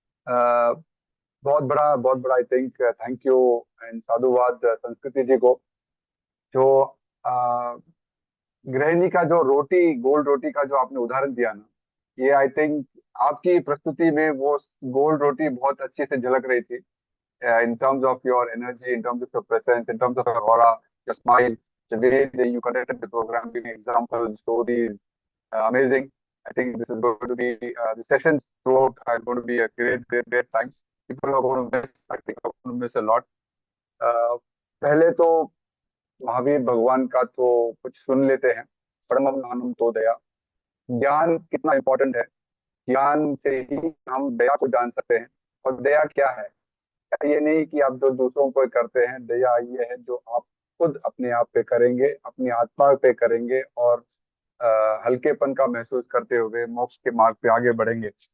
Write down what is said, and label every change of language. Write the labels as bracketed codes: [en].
[hi] बहुत बड़ा [en] I think thank you and [hi] साधुवाद संस्कृति जी को, जो गृहिणी का जो रोटी, गोल्ड रोटी का जो आपने उदाहरण दिया ना, ये आई थिंक आपकी प्रस्तुति में वो गोल्ड रोटी बहुत अच्छे से झलक रही थी, [en] in terms of your energy, in terms of your presence, in terms of your aura, your smile, the way that you conducted the program, giving examples, stories, amazing. I think this is going to be, the sessions throughout are going to be a great time. People are going to miss, I think are going to miss a lot. [hi] पहले तो महावीर भगवान का तो कुछ सुन लेते हैं, परमम ज्ञानम तो दया। ज्ञान कितना इम्पोर्टेंट है, ज्ञान से ही हम दया को जान सकते हैं। और दया क्या है? ये नहीं कि आप जो दूसरों को करते हैं, दया ये है जो आप खुद अपने आप पे करेंगे, अपनी आत्मा पे करेंगे और हल्केपन का महसूस करते हुए मोक्ष के मार्ग पे आगे बढ़ेंगे।